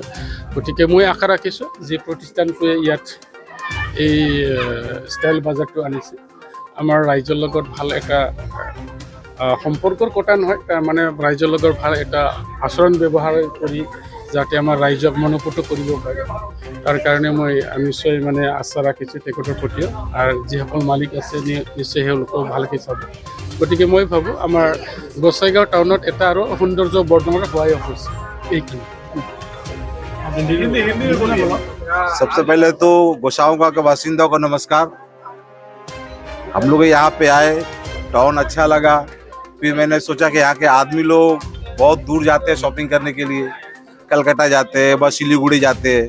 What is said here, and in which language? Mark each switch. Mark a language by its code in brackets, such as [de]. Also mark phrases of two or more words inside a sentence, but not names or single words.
[as] গতিকে মই আশা ৰাখিছোঁ যে প্ৰতিষ্ঠানটোৱে ইয়াত এই ষ্টাইল বাজাৰটো আনিছে আমাৰ ৰাইজৰ লগত ভাল এটা সম্পৰ্কৰ কথা নহয়, মানে ৰাইজৰ লগত ভাল এটা আচৰণ ব্যৱহাৰ কৰি যাতে আমাৰ ৰাইজক মনোপুত কৰিব পাৰে, তাৰ কাৰণে মই নিশ্চয় মানে আশা ৰাখিছোঁ তেখেতৰ প্ৰতিও। আৰু যিসকল মালিক আছে নিশ্চয় তেওঁলোকেও ভালকৈ চাব। গতিকে মই ভাবোঁ আমাৰ গোসাইগাঁও টাউনত এটা আৰু সৌন্দৰ্য বৰ্ধমানৰ হোৱাই হৈছে এইখিনি। [hi] सबसे पहले तो गोसाऊंगा के बासिंदों को नमस्कार। हम लोग यहाँ पे आए, टाउन अच्छा लगा। फिर मैंने सोचा कि यहाँ के आदमी लोग बहुत दूर जाते हैं शॉपिंग करने के लिए, कलकत्ता जाते हैं, बस सिलीगुड़ी जाते हैं।